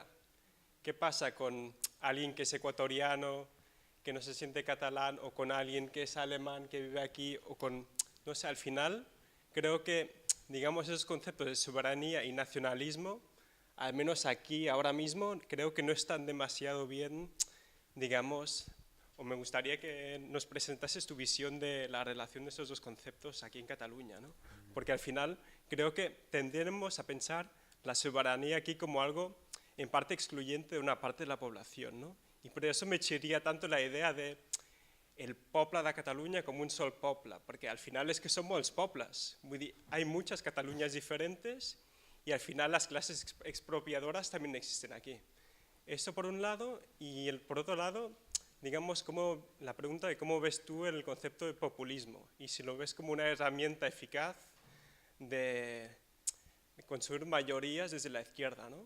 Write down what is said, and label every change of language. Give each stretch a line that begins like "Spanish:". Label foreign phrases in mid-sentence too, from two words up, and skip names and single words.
Spanish: ¿Qué pasa con alguien que es ecuatoriano, que no se siente catalán, o con alguien que es alemán, que vive aquí, o con, no sé, al final creo que, digamos, esos conceptos de soberanía y nacionalismo, al menos aquí, ahora mismo, creo que no están demasiado bien, digamos, o me gustaría que nos presentases tu visión de la relación de esos dos conceptos aquí en Cataluña, ¿no? Porque al final creo que tendremos a pensar la soberanía aquí como algo en parte excluyente de una parte de la población, ¿no? Y por eso me chirría tanto la idea de
Catalan: el poble de Catalunya
Spanish: como
Catalan: un sol poble,
Spanish: porque al final es que son
Catalan: molts pobles, vull dir,
Spanish: hay muchas Cataluñas diferentes y al final las clases expropiadoras también existen aquí. Eso por un lado, y por otro lado, digamos, la pregunta de cómo ves tú el concepto de populismo y si lo ves como una herramienta eficaz de construir mayorías desde la izquierda, ¿no?